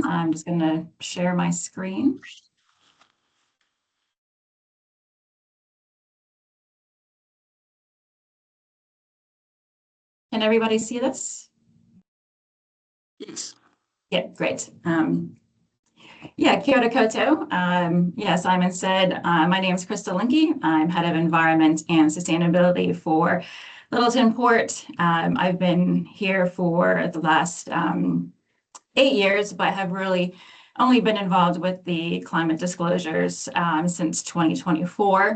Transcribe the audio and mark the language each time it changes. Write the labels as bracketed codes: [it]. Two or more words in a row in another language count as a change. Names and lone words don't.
[en] I'm just going to share my screen. Can everybody see this? Yes. Yeah, great. Yeah, [mi] kia ora koutou. [en] Yeah, Simon said, my name is Crystal Lenky. I'm head of environment and sustainability for Lyttelton Port. I've been here for the last 8 years, but have really only been involved with the climate disclosures since 2024.